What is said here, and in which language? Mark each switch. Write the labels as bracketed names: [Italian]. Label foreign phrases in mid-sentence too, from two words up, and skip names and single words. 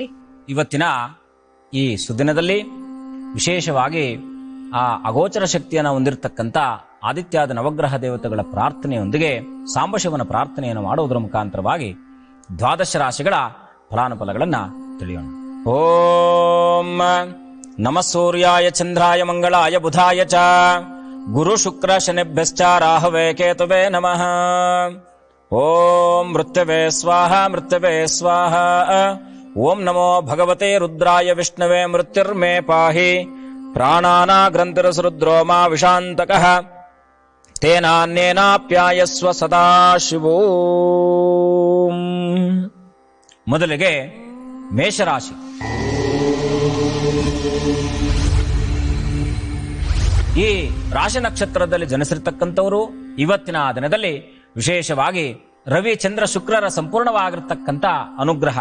[Kannada] ಇವತ್ತಿನ ಈ ಸುದಿನದಲ್ಲಿ ವಿಶೇಷವಾಗಿ ಆ ಅಗೋಚರ ಶಕ್ತಿಯನ್ನು ಹೊಂದಿರತಕ್ಕಂಥ ಆದಿತ್ಯಾದ ನವಗ್ರಹ ದೇವತೆಗಳ ಪ್ರಾರ್ಥನೆಯೊಂದಿಗೆ ಸಾಂಬಶಿವನ ಪ್ರಾರ್ಥನೆಯನ್ನು ಮಾಡುವುದರ ಮುಖಾಂತರವಾಗಿ ದ್ವಾದಶ ರಾಶಿಗಳ ಫಲಾನುಫಲಗಳನ್ನ ತಿಳಿಯೋಣ. [Sanskrit] ಓಂ ನಮಃ ಸೂರ್ಯಾಯ ಚಂದ್ರಾಯ ಮಂಗಳಾಯ ಬುಧಾಯ ಚ ಗುರು ಶುಕ್ರ ಶನಿಭ್ಯಶ್ಚ ರಾಹವೇ ಕೇತುವೇ ನಮಃ. ಓಂ ಮೃತ್ಯವೇ ಸ್ವಾಹ ಮೃತ್ಯವೇ ಸ್ವಾಹ. ಓಂ ನಮೋ ಭಗವತೆ ರುದ್ರಾಯ ವಿಷ್ಣವೇ ಮೃತ್ಯುರ್ಮೇ ಪಾಹಿ. ಪ್ರಾಣಾನಾ ಗ್ರಂಥಿರಸರುದ್ರೋ ಮಾ ವಿಷಾಂತಕಃ. ತೇನಾನ್ಯೇನಾಪ್ಯಾಯಸ್ವ ಸದಾಶಿವೋ. [Kannada] ಮೊದಲಿಗೆ ಮೇಷರಾಶಿ. ಈ ರಾಶಿ ನಕ್ಷತ್ರದಲ್ಲಿ ಜನಿಸಿರ್ತಕ್ಕಂಥವರು ಇವತ್ತಿನ ದಿನದಲ್ಲಿ ವಿಶೇಷವಾಗಿ ರವಿ ಚಂದ್ರ ಶುಕ್ರರ ಸಂಪೂರ್ಣವಾಗಿರ್ತಕ್ಕಂಥ ಅನುಗ್ರಹ,